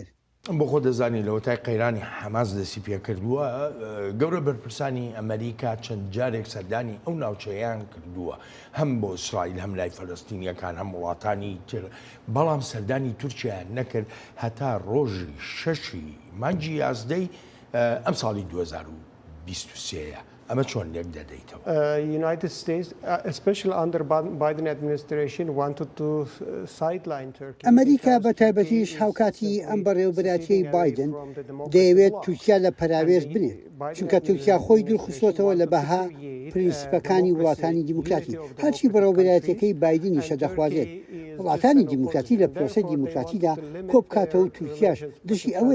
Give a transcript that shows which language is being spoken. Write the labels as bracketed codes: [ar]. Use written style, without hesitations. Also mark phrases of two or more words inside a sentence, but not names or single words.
[ckb] بۆ خۆ دەزانی لەوە تای قەیرانی حەماس دەستی پێ کردووە گەورە بەرپرسانی ئەمریکا چەند جارێک سەردانی ئەو ناوچەیان کردووە هەم بۆ ئیسرائیل هەم لای فەلەستینیەکان هەم وڵاتانی تر، بەڵام سەردانی تورکیا نەکرد هەتا ڕۆژی 6 مانگی یازدەی ئەم ساڵی 2023. ئەمە چۆن لێک دەدەیتەوە؟ [en] United States, especially under Biden administration, wanted to sideline Turkey. [ckb] ئەمریکا بە تایبەتیش هاوکاتی ئەم بەڕێوەبەراتیەی بایدن دەیەوێت تورکیا لە پەراوێز بنێت، چونکە تورکیا خۆی دوورخستۆتەوە لە بەها پرینسپەکانی وڵاتانی دیموکراتی. هەرچی بەڕێوەبەراتیەکەی بایدنیشە دەخوازێت وڵاتانی دیموکراتی لە پرۆسەی دیموکراتیدا کۆبکاتەوە و تورکیاش دشی ئەوەیە.